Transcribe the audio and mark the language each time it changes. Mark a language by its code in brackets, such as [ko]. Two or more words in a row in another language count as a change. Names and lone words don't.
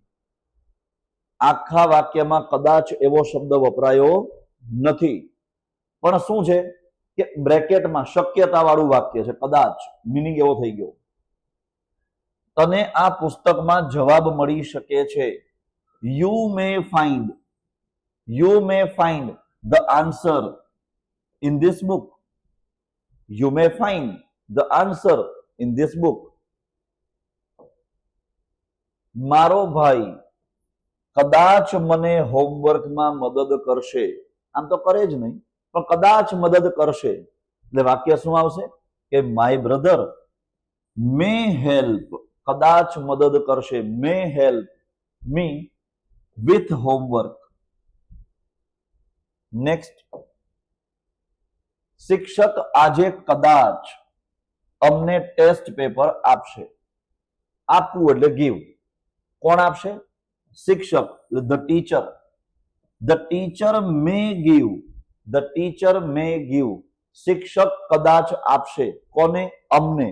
[gu] આખા વાક્યમાં કદાચ એવો શબ્દ વપરાયો નથી, પણ શું છે કે બ્રેકેટમાં શક્યતા વાળું વાક્ય છે. કદાચ મીનિંગ એવો થઈ ગયો. તને આ પુસ્તકમાં જવાબ મળી શકે છે. [en] You may find the answer in this book. You may find the answer in this book. [gu] મારો ભાઈ કદાચ મને હોમવર્કમાં મદદ કરશે. આમ તો કરે જ નહીં, પણ કદાચ મદદ કરશે એટલે વાક્ય શું આવશે કે [en] my brother may help. [gu] કદાચ મદદ કરશે. [en] may help me with homework. Next, [gu] શિક્ષક આજે કદાચ અમને ટેસ્ટ પેપર આપશે. આપવું એટલે ગીવ. કોણ આપશે? [en] શિક્ષક. the teacher. the teacher may give. the teacher may give. [gu] શિક્ષક કદાચ આપશે. કોને? અમને.